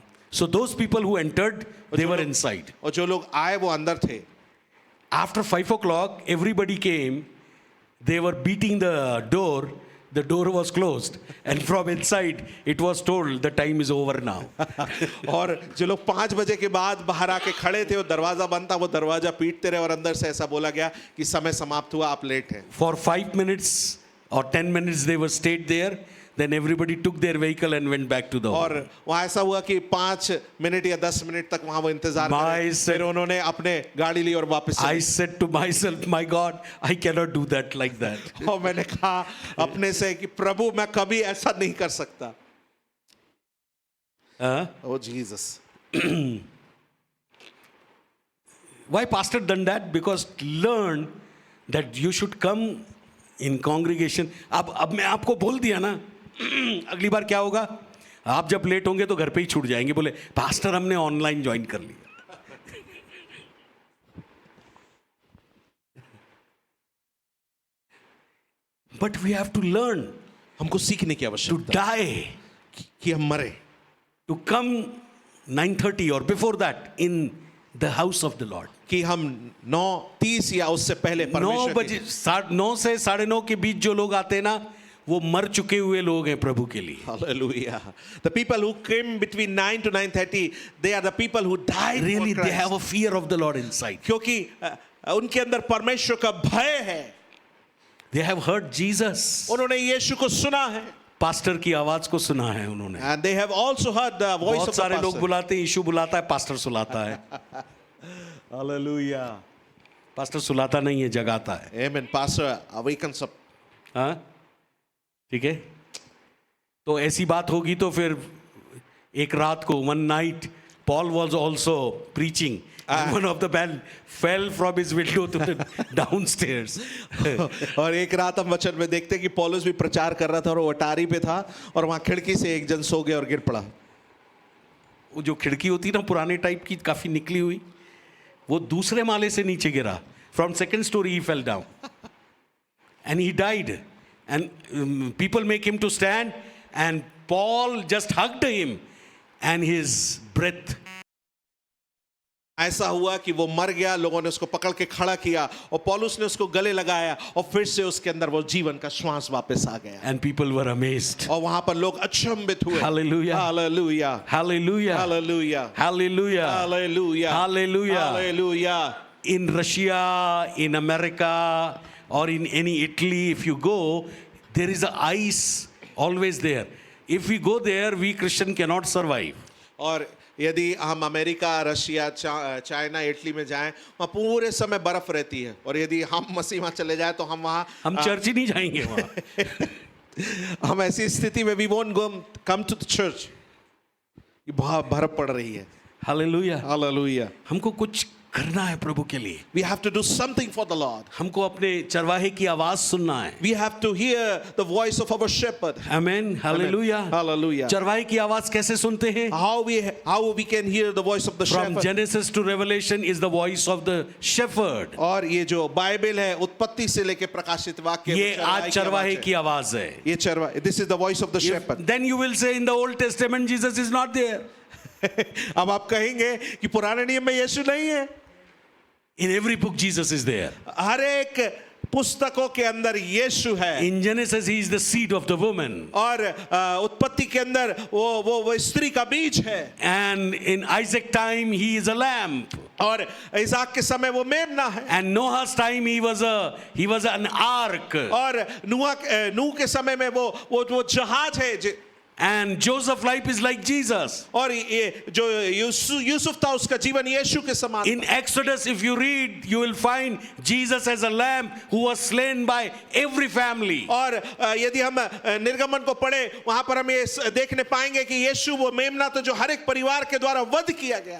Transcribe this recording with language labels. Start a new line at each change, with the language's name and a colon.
English: So those people who entered, they were inside.
Hindi: और जो लोग आए वो अंदर थे।
English: After 5 o'clock, everybody came. They were beating the door. The door was closed, and from inside, it was told the time is over now.
Hindi: और जो लोग 5 बजे के बाद बाहर आके खड़े थे, वो दरवाजा बंद था, वो दरवाजा पीटते रहे और अंदर से ऐसा बोला गया कि समय समाप्त हुआ, आप लेट हैं।
English: For 5 minutes or 10 minutes, they were stayed there. Then everybody took their vehicle and went back to the home.
Hindi: और वहाँ ऐसा हुआ कि 5 मिनट या 10 मिनट तक वहाँ वो इंतजार करे। फिर उन्होंने अपने गाड़ी ली और वापस
English: I said to myself, my God, I cannot do that like that.
Hindi: और मैंने कहा अपने से कि प्रभु मैं कभी ऐसा नहीं कर सकता।
English: Oh Jesus. Why pastor done that? Because learn that you should come in congregation.
Hindi: अब मैं आपको बोल दिया ना, अगली बार क्या होगा, आप जब लेट होंगे तो घर पे ही छूट जाएंगे, बोले पास्टर हमने ऑनलाइन ज्वाइन कर लिया।
English: but we have to learn,
Hindi: हमको सीखने की
English: to
Hindi: आवश्यकता
English: die,
Hindi: कि हम मरे,
English: To come 9:30 और before that in the house of the lord.
Hindi: कि हम 9:30 या उससे पहले 9 बजे 9 से 9:30 के बीच जो लोग आते हैं ना, वो मर चुके हुए लोग हैं प्रभु के लिए।
English: Hallelujah. The people who came between 9 to 9:30, they are the people who died Really, for they Christ. have a fear of the Lord inside.
Hindi: क्योंकि उनके अंदर परमेश्वर का भय है।
English: They have heard Jesus.
Hindi: उन्होंने यीशु को सुना है। पास्टर की आवाज को सुना है उन्होंने।
English: And they have also heard the voice
Hindi: बहुत
English: of the
Hindi: सारे लोग
English: pastor.
Hindi: बुलाते हैं, यीशु बुलाता है, पास्टर सुलाता है।
English: Hallelujah.
Hindi: पास्टर सुलाता नहीं है, जगाता है।
English: Amen. Pastor awakens up.
Hindi: हाँ, ठीक है। तो ऐसी बात होगी तो फिर एक रात को,
English: one night, Paul was also preaching. And one of the men fell from his window to the downstairs.
Hindi: और एक रात हम वचन में देखते हैं कि पौलुस भी प्रचार कर रहा था और वो अटारी पे था और वहां खिड़की से एक जन सो गया और गिर पड़ा। वो जो खिड़की होती ना पुराने टाइप की, काफी निकली हुई, वो दूसरे माले से नीचे गिरा।
English: From second story he fell down, and he died. And people make him to stand, and Paul just hugged him, and his breath.
Hindi: ऐसा हुआ कि वो मर गया, लोगों ने उसको पकड़ के खड़ा किया और पौलुस ने उसको गले लगाया और फिर से उसके अंदर वो जीवन का श्वास वापस आ गया।
English: And people were amazed.
Hindi: और वहां पर लोग अचंभित हुए।
English: Hallelujah. Hallelujah. Hallelujah. Hallelujah. Hallelujah. Hallelujah. Hallelujah. Hallelujah. In Russia, in America, or in any Italy, if you go, there is a ice always there. If we go there, we Christian cannot survive.
Hindi: और यदि हम America, Russia, China, Italy में जाएं, वहाँ पूरे समय बर्फ रहती है और यदि हम मसीह वहाँ चले जाएं तो हम वहाँ चर्च ही नहीं जाएंगे वहाँ। हम ऐसी स्थिति में
English: we won't come to the church.
Hindi: बहुत बर्फ पड़ रही है।
English: Hallelujah. Hallelujah.
Hindi: हमको कुछ करना है प्रभु के लिए।
English: We have to do something for the Lord.
Hindi: हमको अपने चरवाहे की आवाज सुनना है।
English: We have to hear the voice of our shepherd. Amen. Hallelujah. Hallelujah.
Hindi: चरवाहे की आवाज कैसे सुनते हैं?
English: How we can hear the voice of the From shepherd. Genesis to Revelation is the voice of the shepherd.
Hindi: और ये जो Bible है उत्पत्ति से लेके प्रकाशित वाक्य, ये आज चरवाहे की आवाज है। ये चरवाहे,
English: this is the voice of the shepherd. Then you will say in the Old Testament Jesus is not there.
Hindi: अब आप कहेंगे कि पुराने नियम में यीशु नहीं है।
English: In every book Jesus is there.
Hindi: हर एक पुस्तकों के अंदर यीशु है।
English: In Genesis he is the seed of the woman.
Hindi: और उत्पत्ति के अंदर वो स्त्री का बीज है।
English: And in Isaac time he is a lamp.
Hindi: और इसाक के समय वो मेमना है।
English: And Noah's time he was an ark.
Hindi: और नूह के समय में वो जहाज है।
English: And Joseph's life is like Jesus.
Hindi: और ये जो यूसुफ था उसका जीवन यीशु के समान।
English: In Exodus, if you read, you will find Jesus as a lamb who was slain by every family.
Hindi: और यदि हम निर्गमन को पढ़े, वहां पर हम ये देखने पाएंगे कि यीशु वो मेमना तो जो हर एक परिवार के द्वारा वध किया गया।